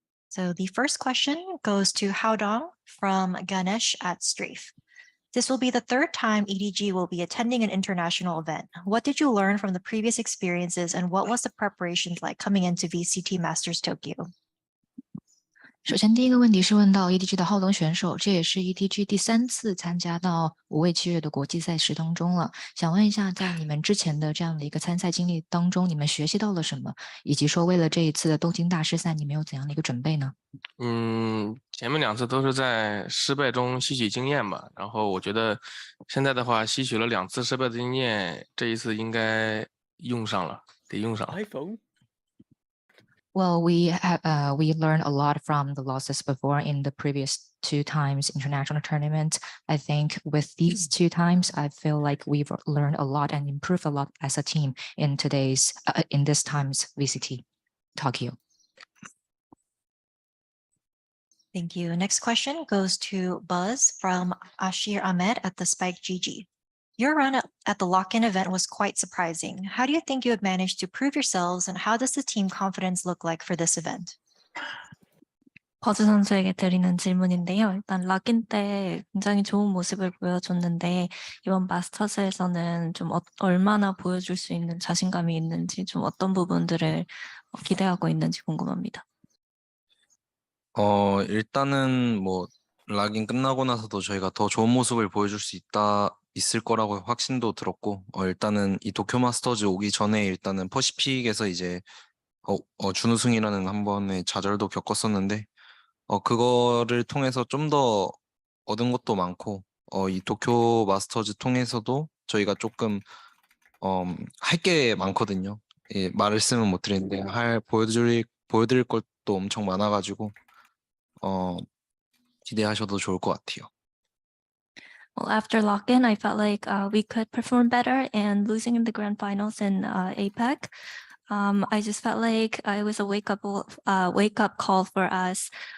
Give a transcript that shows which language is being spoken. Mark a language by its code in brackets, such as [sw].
[en] So the first question goes to Howdong from Ganesh at Strafe. This will be the 3rd time EDG will be attending an international event. What did you learn from the previous experiences, and what was the preparations like coming into VCT Masters Tokyo? [zh] 首先，第一个问题是问到 EDG 的浩东选手，这也是 EDG 第3次参加到5位7月的国际赛事当中了。想问一下，在你们之前的这样的一个参赛经历当中，你们学习到了什么？以及说，为了这一次的东京大师赛，你们有怎样的一个准备呢？前面2次都是在失败中吸取经验吧。然后我觉得现在的话，吸取了2次失败的经验，这一次应该用上了，得用上。 iPhone. [en] Well, we learned a lot from the losses before in the previous 2 times international tournament. I think with these 2 times, I feel like we've learned a lot and improved a lot as a team in this time's VCT Tokyo. Thank you. Next question goes to Buzz from Ashir Ahmed at the Spike GG. Your run at the lock-in event was quite surprising. How do you think you have managed to prove yourselves, and how does the team confidence look like for this event? [ko] 버즈 선수에게 드리는 질문인데요. 일단 락인 때 굉장히 좋은 모습을 보여줬는데 이번 마스터즈에서는 좀 얼마나 보여줄 수 있는 자신감이 있는지 좀 어떤 부분들을 기대하고 있는지 궁금합니다. 일단은 뭐 락인 끝나고 나서도 저희가 더 좋은 모습을 보여줄 수 있을 거라고 확신도 들었고, 일단은 이 도쿄 마스터즈 오기 전에 일단은 퍼시픽에서 이제 준우승이라는 한 번의 좌절도 겪었었는데, 그거를 통해서 좀 더 얻은 것도 많고, 이 도쿄 마스터즈 통해서도 저희가 조금 할 게 많거든요. 예, 말을 쓰면 못 드리는데 보여드릴 것도 엄청 많아가지고 기대하셔도 좋을 것 같아요. [en] Well, after lock-in, I felt like we could perform better, and losing in the grand finals in APEC, I just felt like it was a wake up call for us.